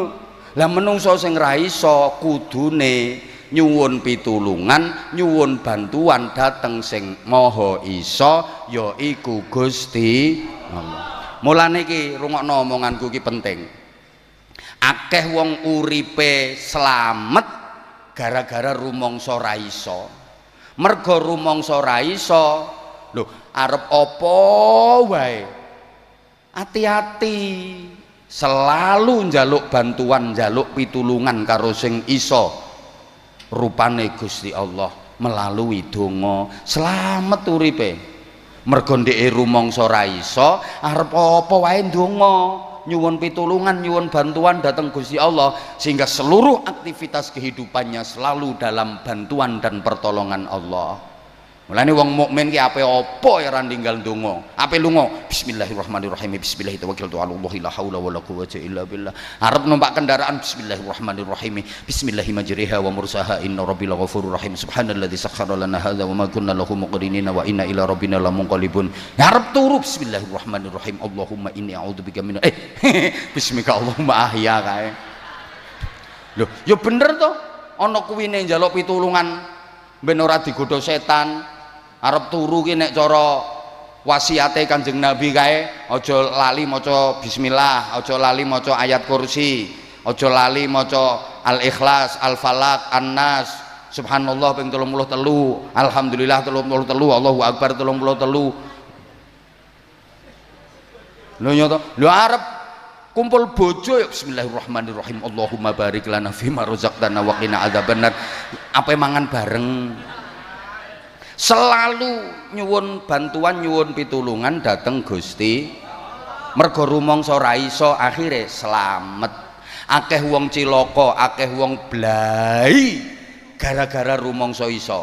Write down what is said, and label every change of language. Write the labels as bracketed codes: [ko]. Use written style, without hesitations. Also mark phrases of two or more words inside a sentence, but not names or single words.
[jv] Lah menungso sing ra iso kudune nyuwun pitulungan, nyuwun bantuan dateng sing maha isa yaiku Gusti Allah. Mulane iki rungokno omonganku iki penting. Akeh wong uripe slamet gara-gara rumangsa ra iso. Mergo rumangsa ra iso, lho arep apa wae [id] hati-hati selalu [jv] njaluk bantuan, njaluk pitulungan karo sing iso rupane Gusti Allah melalui donga slamet uripe. Mergo ndeke rumangsa ra iso arep apa wae ndonga nyuwun pitulungan, nyuwun bantuan datang Gusti Allah [id] sehingga seluruh aktivitas kehidupannya selalu dalam bantuan dan pertolongan Allah. [jv] Mulane wong mukmin ki ape apa ya ora ninggal donga. Ape lunga [ar] بسم الله الرحمن الرحيم بسم الله الرحمن الرحيم لا حول ولا قوة إلا بالله. [jv] Arep numpak kendaraan [ar] بسم الله الرحمن الرحيم بسم الله مجريها ومرساها إن ربي لغفور رحيم سبحان الذي سخر لنا هذا وما كنا له مقرنين وإنا إلى ربنا لمنقلبون. [jv] Arep turu [ar] بسم الله الرحمن الرحيم اللهم إني أعوذ بك من باسمك اللهم أحيا kae. [jv] Lho, ya bener to ana kuwine njaluk pitulungan ben ora digodha setan. Arep turu ki nek cara wasiate Kanjeng Nabi kae aja lali maca bismillah, aja lali maca ayat kursi, aja lali maca al-ikhlas, al-falaq, an-nas, subhanallah ping 33, alhamdulillah 33, [ar] الله أكبر [jv] 33. Lho nyoto, lho arep kumpul bojo ya [ar] بسم الله الرحمن الرحيم اللهم بارك لنا فيما رزقتنا وقنا عذاب النار. [jv] Ape mangan bareng. Selalu nyuwun bantuan, nyuwun pitulungan dateng Gusti. Mergo rumangsa ora iso akhire slamet. Akeh wong cilaka, akeh wong blai gara-gara rumangsa iso.